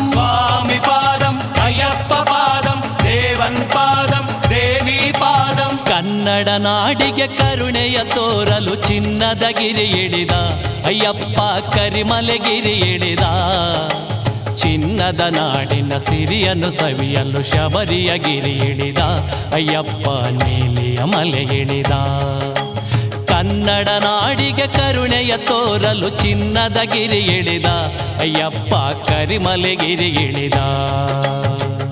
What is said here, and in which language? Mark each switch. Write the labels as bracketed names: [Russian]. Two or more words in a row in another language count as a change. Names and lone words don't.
[Telugu] స్వామి పాదం అయ్యప్ప పాదం దేవన్ పాదం దేవి పాదం [Kannada] ಕನ್ನಡ ನಾಡಿಗೆ ಕರುಣೆಯ ತೋರಲು ಚಿನ್ನದ ಗಿರಿ ಇಳಿದ ಅಯ್ಯಪ್ಪ ಕರಿಮಲೆಗಿರಿ ಇಳಿದ ಚಿನ್ನದ ನಾಡಿನ ಸಿರಿಯನ್ನು ಸವಿಯಲು ಶಬರಿಯ ಗಿರಿ ಇಳಿದ ಅಯ್ಯಪ್ಪ ನೀಲಿಯ ಮಲೆ ಇಳಿದ ಕನ್ನಡ ನಾಡಿಗೆ ಕರುಣೆಯ ತೋರಲು ಚಿನ್ನದ ಗಿರಿ ಇಳಿದ ಅಯ್ಯಪ್ಪ ಕರಿಮಲೆಗಿರಿ ಇಳಿದ